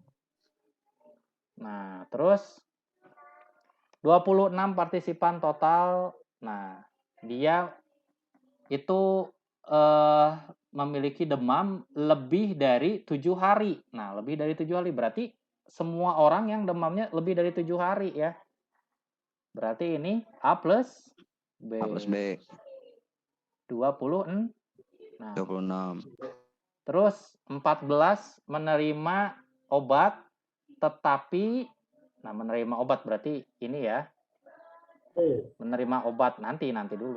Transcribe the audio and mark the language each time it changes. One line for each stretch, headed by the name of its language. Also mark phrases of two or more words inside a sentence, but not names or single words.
Indonesian: Nah, terus 26 partisipan total. Nah, dia itu memiliki demam lebih dari 7 hari. Nah, lebih dari 7 hari berarti semua orang yang demamnya lebih dari 7 hari ya. Berarti ini A plus B. A plus B. 26. Nah, 26. terus 14 menerima obat tetapi, nah menerima obat berarti ini ya. Menerima obat nanti dulu.